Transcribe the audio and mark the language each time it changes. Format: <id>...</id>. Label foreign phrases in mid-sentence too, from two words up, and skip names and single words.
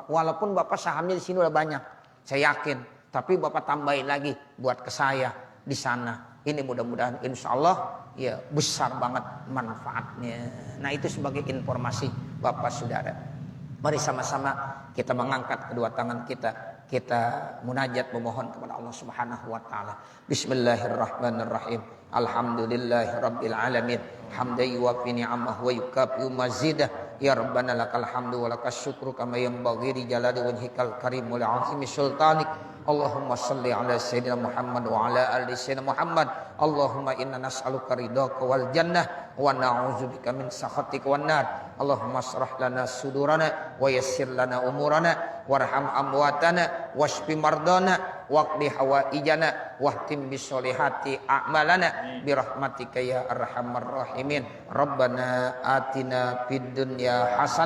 <id>Walaupun bapak sahamnya di sini udah banyak, saya yakin, tapi bapak tambahin lagi buat ke saya di sana. Ini mudah-mudahan</id> <ar>إن شاء الله</ar> <id>ya besar banget manfaatnya. Nah itu sebagai informasi bapak saudara. Mari sama-sama kita mengangkat kedua tangan kita munajat memohon kepada Allah</id> <ar>سبحانه وتعالى. بسم الله الرحمن الرحيم. الحمد لله رب العالمين. حمدا يوافي نعمه ويكافئ مزيده. يا ربنا لك الحمد ولك الشكر كما ينبغي لجلال وجهك الكريم ولعظيم سلطانك. اللهم صل على سيدنا محمد وعلى آل سيدنا محمد. اللهم إنا نسألك رضاك والجنة ونعوذ بك من سخطك والنار. اللهم اشرح لنا صدورنا ويسر لنا أمورنا وارحم أمواتنا واشف مرضانا واقض حوائجنا واختم بالصالحات أعمالنا برحمتك يا أرحم الراحمين. ربنا آتنا في الدنيا حسنة</ar>